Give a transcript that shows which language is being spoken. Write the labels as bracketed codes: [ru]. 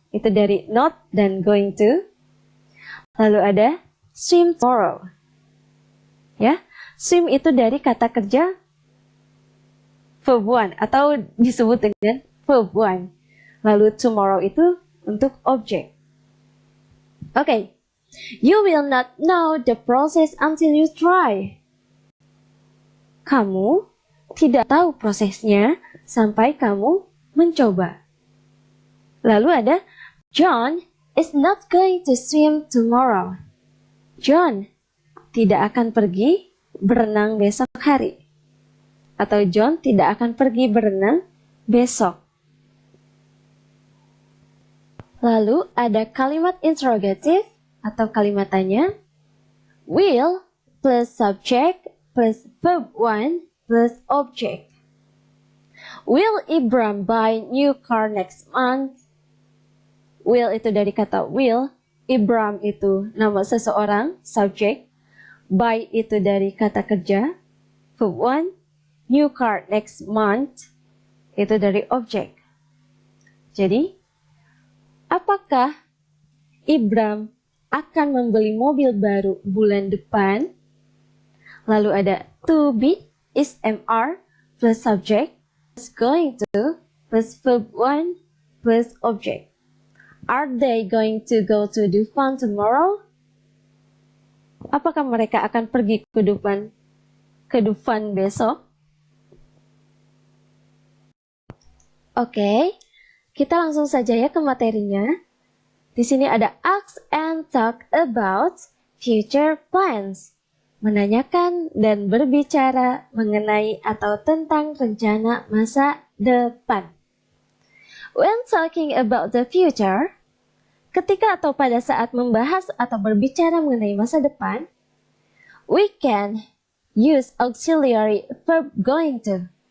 [id] Itu dari not dan going to. Lalu ada [en] swim tomorrow. [id] Ya, swim itu dari kata kerja [en] verb one [id] atau disebut dengan verb one. Lalu tomorrow itu untuk objek. [en] Okay. You will not know the process until you try. [id] Kamu tidak tahu prosesnya sampai kamu mencoba. Lalu ada [en] John is not going to swim tomorrow. [id] John tidak akan pergi berenang besok hari. Atau John tidak akan pergi berenang besok. Lalu ada kalimat interrogatif atau kalimat tanya. [en] Will plus subject plus verb one plus object. Will Ibram buy new car next month? [id] Will itu dari kata will. Ibram itu nama seseorang, subject. Buy itu dari kata kerja, verb one. [en] New car next month [id] itu dari objek. Jadi, apakah Ibram akan membeli mobil baru bulan depan? Lalu ada [en] to be is MR plus subject plus going to plus verb one plus object. Are they going to go to Dufan tomorrow? [id] Apakah mereka akan pergi ke Dufan besok? Oke, kita langsung saja ya ke materinya. Di sini ada [en] ask and talk about future plans. [id] Menanyakan dan berbicara mengenai atau tentang rencana masa depan. [en] When talking about the future, [id] ketika atau pada saat membahas atau berbicara mengenai masa depan, [en] we can use auxiliary verb going to.